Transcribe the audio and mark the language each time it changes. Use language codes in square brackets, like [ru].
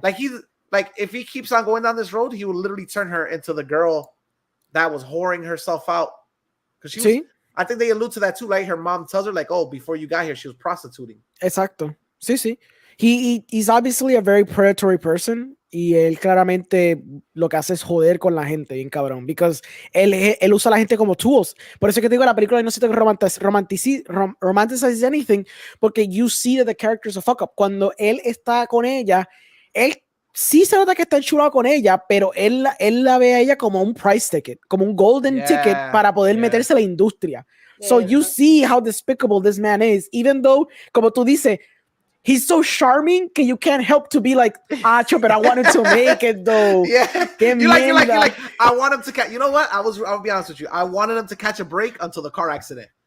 [en] Like, if he keeps on going down this road, he will literally turn her into the girl that was whoring herself out. Because I think they allude to that too. Like, her mom tells her, like, oh, before you got here, she was prostituting. [es] Exacto. Sí. [en] He's obviously a very predatory person. [es] Y él claramente lo que hace es joder con la gente, bien cabrón. Because él usa a la gente como tools. Por eso que te digo, la película no se te [en] romanticize anything, [es] porque [en] you see that the character is a fuck up. [es] Cuando él está con ella, él sí se nota que está enchulado con ella, pero él la ve a ella como un [en] price ticket, [es] como un [en] golden ticket [es] para poder meterse a la industria. [en] So you see how despicable this man is, even though, [es] como tú dices, [en] he's so charming que you can't help to be like, but I wanted to make it though. Yeah. You're like, I want him to catch. You know what? I'll be honest with you. I wanted him to catch a break until the car accident.